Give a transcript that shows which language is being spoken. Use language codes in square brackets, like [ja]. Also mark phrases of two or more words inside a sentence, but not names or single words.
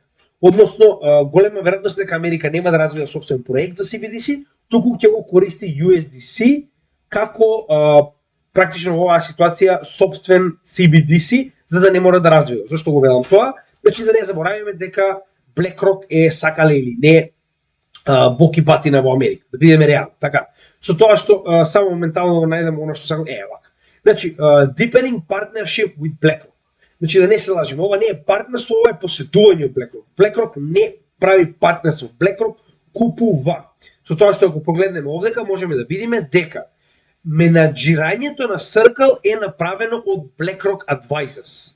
[mk] Односно, голема веројатност дека Америка нема да развива собствен проект за CBDC, туку ќе го користи USDC како практично во оваа ситуација собствен CBDC, за да не мора да развива. Зошто го велам тоа? Значи да не забораваме дека BlackRock е сакале или не боки батина во Америка, да бидеме реални, така. Со тоа што само моментално најдам оно што сакам, вака. Значи, [en] deepening partnership with BlackRock. [mk] Значи, да не се лажиме, ова не е партнерство, ова е поседување од BlackRock. BlackRock не прави партнерство, BlackRock купува. Со тоа што ако погледнеме овдека, можеме да видиме дека менаџирањето на Circle е направено од BlackRock Advisors.